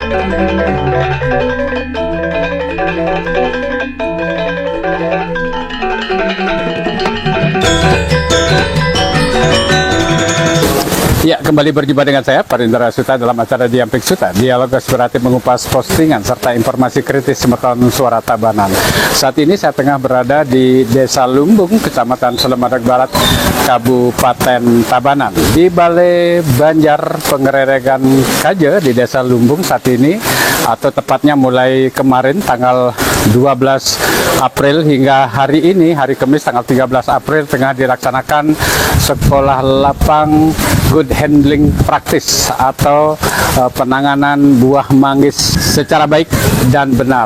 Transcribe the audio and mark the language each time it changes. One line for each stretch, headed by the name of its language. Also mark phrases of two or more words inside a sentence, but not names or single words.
Indonesian: Ya, kembali berjumpa dengan saya, Parindra Suta, dalam acara Diampik Suta, dialog aspiratif mengupas postingan serta informasi kritis Semeton Suara Tabanan. Saat ini saya tengah berada di Desa Lumbung, Kecamatan Selemadak Barat, Kabupaten Tabanan. Di Balai Banjar Pengereregan Kaje di Desa Lumbung saat ini, atau tepatnya mulai kemarin tanggal 12 April hingga hari ini, hari Kamis tanggal 13 April, tengah dilaksanakan Sekolah Lapang
English: Good Handling Practice
Indonesian: atau penanganan buah manggis secara baik dan benar.